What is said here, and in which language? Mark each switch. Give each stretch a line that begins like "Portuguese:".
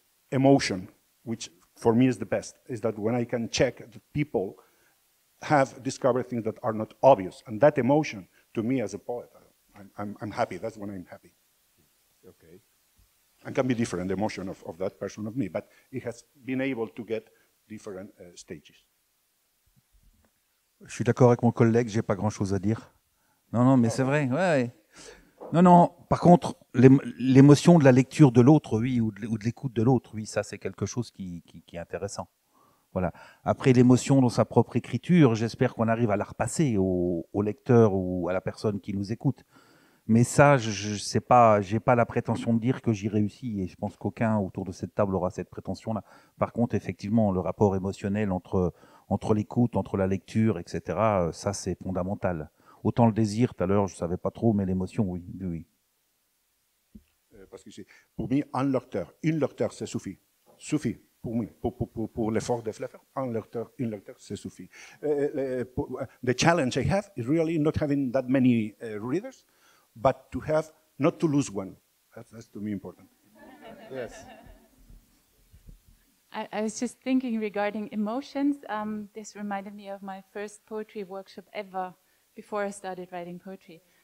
English: emotion, which for me is the best, is that when I can check that people have discovered things that are not obvious. And that emotion, to me as a poet, I'm happy. That's when I'm happy. Okay. And can be different, the emotion of that person, of me, but it has been able to get different stages.
French: Je suis d'accord avec mon collègue, j'ai pas grand-chose à dire. Non, mais c'est vrai. Ouais. Non. Par contre, l'émotion de la lecture de l'autre, oui, ou de l'écoute de l'autre, oui, ça c'est quelque chose qui est intéressant. Voilà. Après, l'émotion dans sa propre écriture, j'espère qu'on arrive à la repasser au lecteur ou à la personne qui nous écoute. Mais ça, je sais pas, j'ai pas la prétention de dire que j'y réussis, et je pense qu'aucun autour de cette table aura cette prétention-là. Par contre, effectivement, le rapport émotionnel entre l'écoute, entre la lecture, etc., ça c'est fondamental. Autant le désir, tout à l'heure, je savais pas trop, mais l'émotion, oui. Parce que pour moi, un lecteur, une lecteur, ça suffit. Suffit. Pour moi, pour l'effort de faire, un lecteur, une lecteur, ça suffit.
English: The challenge I have is really not having that many readers, but to have, not to lose one. That's to me important. Yes. I was just thinking regarding emotions. This reminded me of my first poetry workshop ever before I started writing poetry.